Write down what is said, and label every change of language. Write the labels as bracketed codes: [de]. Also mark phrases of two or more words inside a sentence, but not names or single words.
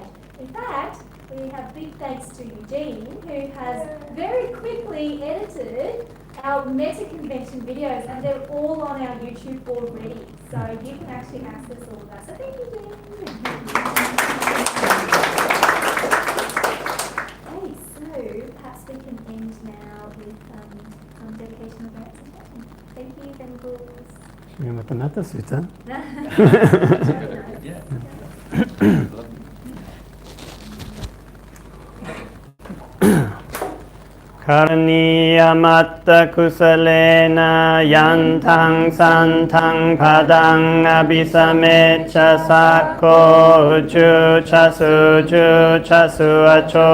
[en] In fact, we have big thanks to Eugene, who has very quickly edited our Meta Convention videos, and they're all on our YouTube already. So you can actually access all of that. So thank you, Eugene. Okay, so perhaps we can end now with some dedication of our presentation. Thank you, Venables. With the Metta Sutta. Yeah. [pi] Karniyamatta kusalena yantang santang padang abhisamecha sakko uchu chasu acho